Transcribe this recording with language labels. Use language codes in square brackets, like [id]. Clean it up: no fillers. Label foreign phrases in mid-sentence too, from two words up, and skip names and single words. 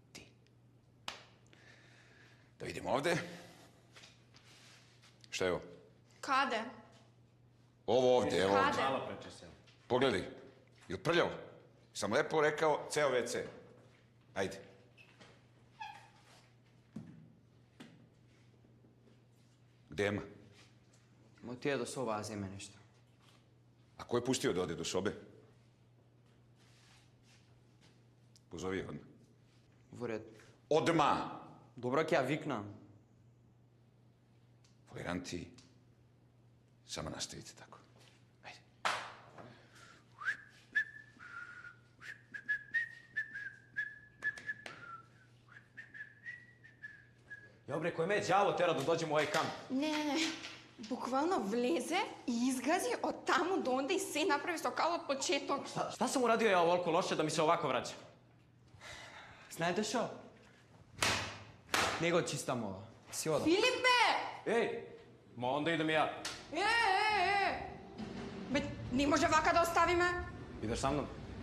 [sr] Da vidimo ovde. Šta je ovo? [mk] Kade? [sr] Ovo ovde, evo ovde. [mk] Kade? [sr] Pogledaj. Je li prljavo? Sam lepo rekao ceo WC. Ajde. Gde Ema? [mk] Ма отиде до соба да земе нешто. [sr] A ko je pustio da ode do sobe? Pozovi je odmah. [mk] Во ред. [sr] Odmah! [mk] Добро, ќе ја викнам. [sr] Foliranti, samo nastavite tako. Ajde. Ja, bre, [mk] кој ме е [sr] đavo tera да dođem u ovaj kamp? [mk] Не. Буквално влезе и изгази од таму до онде и се направи со кал од почеток. [sr] Šta sam uradio ja ovoliko loše da mi se ovako vraća? [mk] Знаете шо? Не го чистам ова. Си одам. Филипе! [sr] Ej, ma onda idem ja. [mk] Бе, не може вака да оставиме? [sr] Ideš sa mnom?